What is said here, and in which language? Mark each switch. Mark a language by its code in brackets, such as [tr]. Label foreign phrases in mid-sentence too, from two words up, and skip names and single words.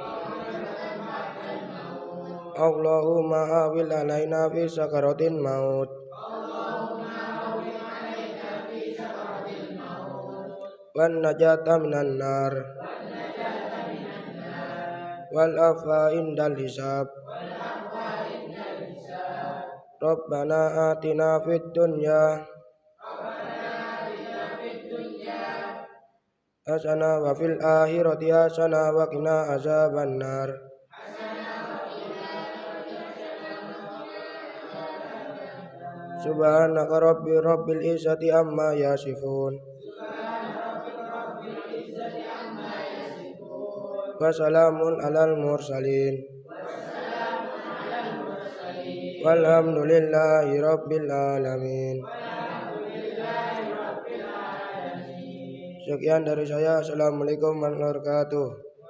[ar] اللهم هون علينا في سكرات الموت والنجاة من النار والعفو عند الحساب. ربنا آتنا في الدنيا حسنة وفي الآخرة حسنة وقنا عذاب النار. سبحانك رب العزة عما يصفون وسلام على المرسلين والحمد لله رب العالمين. [id] Sekian dari saya. [ar] السلام عليكم ورحمة الله وبركاته.